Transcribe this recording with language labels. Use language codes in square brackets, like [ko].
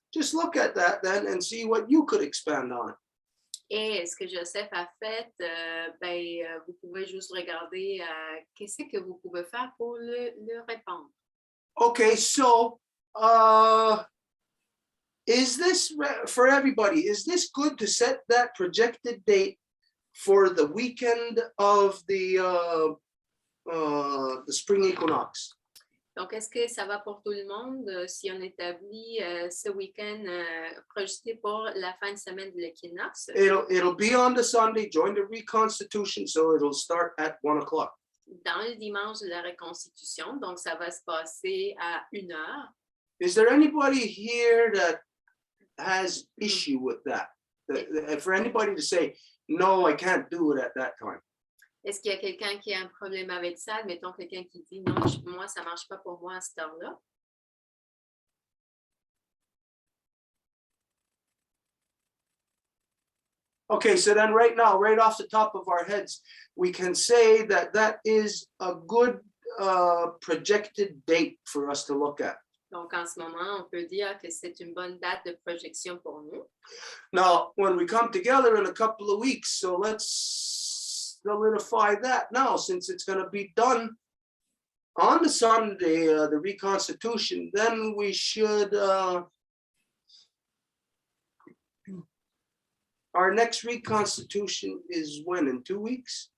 [en] Just look at that then and see what you could expand on it. [fr] Et ce que Joseph a fait, vous pouvez juste regarder qu'est-ce que vous pouvez faire pour le répandre. [en] Okay, so is this for everybody? Is this good to set that projected date for the weekend of the spring equinox? [fr] Donc, est-ce que ça va pour tout le monde si on établit ce week-end projeté pour la fin de semaine de l'équinoxe? [en] It'll be on the Sunday, join the reconstitution, so it'll start at 1:00. [fr] Dans le dimanche de la reconstitution, donc ça va se passer à 1h. [en] Is there anybody here that has issue with that? For anybody to say, no, I can't do it at that time. [fr] Est-ce qu'il y a quelqu'un qui a un problème avec ça? Admettons quelqu'un qui dit non, moi, ça ne marche pas pour moi à cette heure-là. [en] Okay, so then right now, right off the top of our heads, we can say that that is a good projected date for us to look at. [fr] Donc, en ce moment, on peut dire que c'est une bonne date de projection pour nous. [en] Now, when we come together in a couple of weeks, so let's solidify that now, since it's going to be done on the Sunday, the reconstitution, then we should, our next reconstitution is when, in 2 weeks?